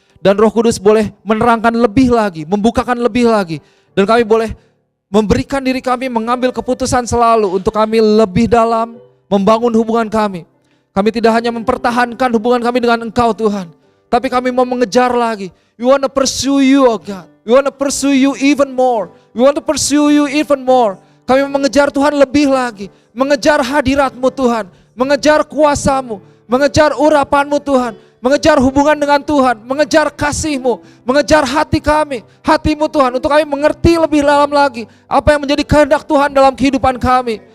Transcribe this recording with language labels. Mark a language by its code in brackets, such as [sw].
[id] Dan Roh Kudus boleh menerangkan lebih lagi, membukakan lebih lagi. Dan kami boleh memberikan diri kami, mengambil keputusan selalu untuk kami lebih dalam, membangun hubungan kami. Kami tidak hanya mempertahankan hubungan kami dengan Engkau Tuhan, tapi kami mau mengejar lagi. [en] We want to pursue you, oh God. We want to pursue you even more. We want to pursue you even more. [id] Kami mengejar Tuhan lebih lagi. Mengejar hadirat-Mu Tuhan. Mengejar kuasa-Mu. Mengejar urapan-Mu Tuhan. Mengejar hubungan dengan Tuhan. Mengejar kasih-Mu. Mengejar hati kami. Hati-Mu Tuhan. Untuk kami mengerti lebih dalam lagi. Apa yang menjadi kehendak Tuhan dalam kehidupan kami.